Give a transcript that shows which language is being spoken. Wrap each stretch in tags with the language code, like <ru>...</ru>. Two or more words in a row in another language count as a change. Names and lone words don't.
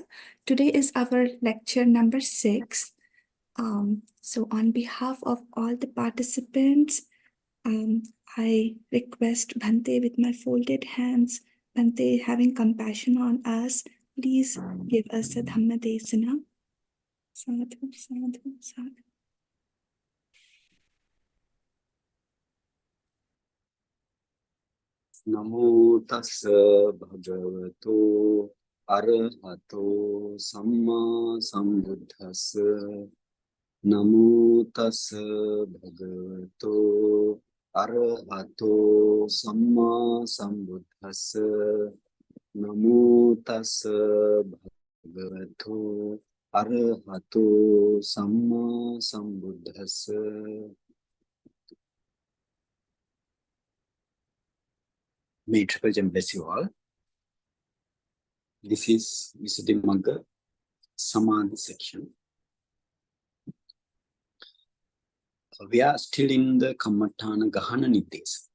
<en>Today is our lecture number 6. So on behalf of all the participants, I request Bhante with my folded hands, Bhante having compassion on us, please give us a Dhammadesana.</en> <pi>Sadhu, sadhu, sadhu. Namo tassa bhagavato arahato samma sambuddhassa. Namo tassa bhagavato arahato samma sambuddhassa. Namo tassa bhagavato arahato samma sambuddhassa.</pi> <en>May Triple Gem bless you all. This is Visuddhi Magga Samādhi section. We are still in the Kammatthana Gahana Niddesa.</en>